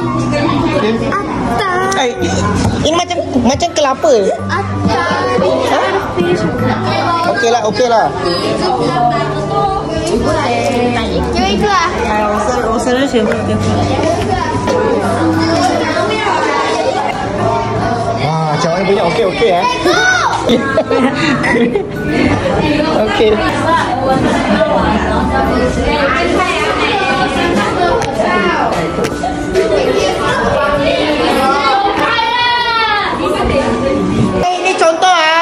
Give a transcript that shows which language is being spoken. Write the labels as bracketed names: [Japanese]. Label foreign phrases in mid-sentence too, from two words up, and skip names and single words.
[Malay] Ini macam kelapa. Okey lah. [Chinese] 就一个啊。我生日前不给。 [Malay] Wah, macam mana punya okey eh? Okey. Ini contoh ah.